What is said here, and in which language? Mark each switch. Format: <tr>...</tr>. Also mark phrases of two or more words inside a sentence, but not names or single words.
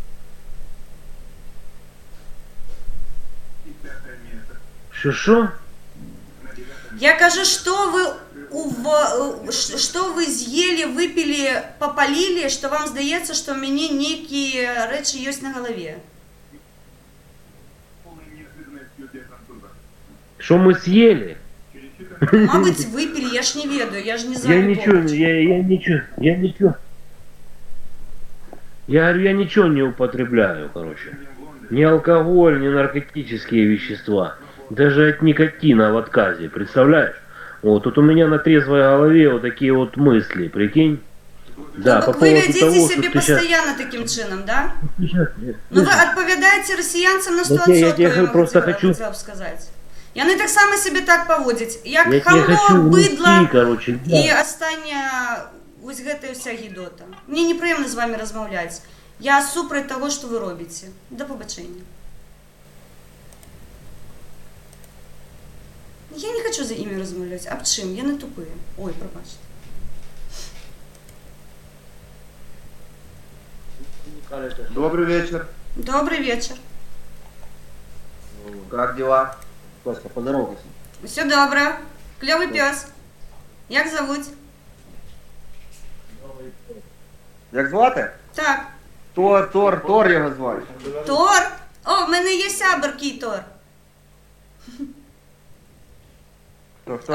<ru>Что?</ru> <be>Я кажу, што вы з'елі, выпілі, попалілі, што вам здаецца, што ў мяне нейкія рэчы ёсць на галаве.</be> <ru>Что мы съели?</ru> <be>Мабыць, выпілі, я ж не ведаю,</be> <ru>я ж не знаю. Я говорю, я ничего не употребляю, короче. Ни алкоголь, ни наркотические вещества. Даже от никотина в отказе, представляешь? Вот тут у меня на трезвой голове вот такие вот мысли, прикинь? Да, Ну, по</ru> <be>так вы</be> <ru>поводу</ru> <be>вядзіце</be> <ru>того,</ru> <be>сябе</be> <ru>что ты сейчас...</ru> <be>пастаянна такім чынам, да? Ну вы адпавядаеце расіянцам на 100%,</be> <ru>Вот я тебе просто могу хочу-</ru> <be>вам сказаць. Яны таксама сябе так паводзяць, як</be> <ru>Я тебе хочу</ru> <be>хамло, быдла</be> <ru>внести, короче, да.</ru> <be>і астання вось гэтая ўся гідота. Мне непрыемна з вами размаўляць. Я супраць таго, што вы робіце. Да пабачэння. Я не хочу за імі размаўляць. Аб чым? Яны тупыя. Ой, прабачце.</be> <ru>Добрый вечер. Добрый вечер. Как дела? Коста, поздоровайся.</ru> <uk>Все добре. Кльовий пес. Як зовуть? Як звати? Так. Тор його звати. Тор? О, в мене є сябр кій Тор. Хто?</uk>